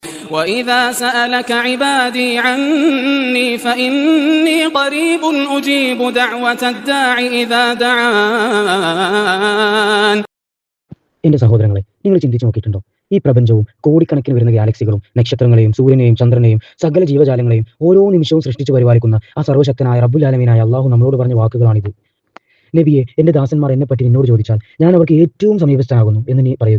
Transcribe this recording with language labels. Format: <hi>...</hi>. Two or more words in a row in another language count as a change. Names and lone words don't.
<ar>وإذا سألك عبادي عني فإني قريب أجيب دعوة الداع إذا دعان.</ar> <ml>എന്റെ സഹോദരങ്ങളെ, നിങ്ങൾ ചിന്തിച്ചു നോക്കിയിട്ടുണ്ടോ? ഈ പ്രപഞ്ചവും കോടിക്കണക്കിന് വരുന്ന ഗാലക്സികളും നക്ഷത്രങ്ങളെയും സൂര്യനെയും ചന്ദ്രനെയും സകല ജീവജാലങ്ങളെയും ഓരോ നിമിഷവും സൃഷ്ടിച്ചു പരിപാലിക്കുന്ന ആ സർവ്വശക്തനായ റബ്ബുൽ ആലമീനായ അള്ളാഹു നമ്മളോട് പറഞ്ഞ വാക്കുകളാണിത്. നബിയെ, എന്റെ ദാസന്മാർ എന്നെപ്പറ്റി നിന്നോട് ചോദിച്ചാൽ ഞാൻ അവർക്ക് ഏറ്റവും സമീപസ്ഥനാകുന്നു എന്ന് നീ പറയുക.</ml>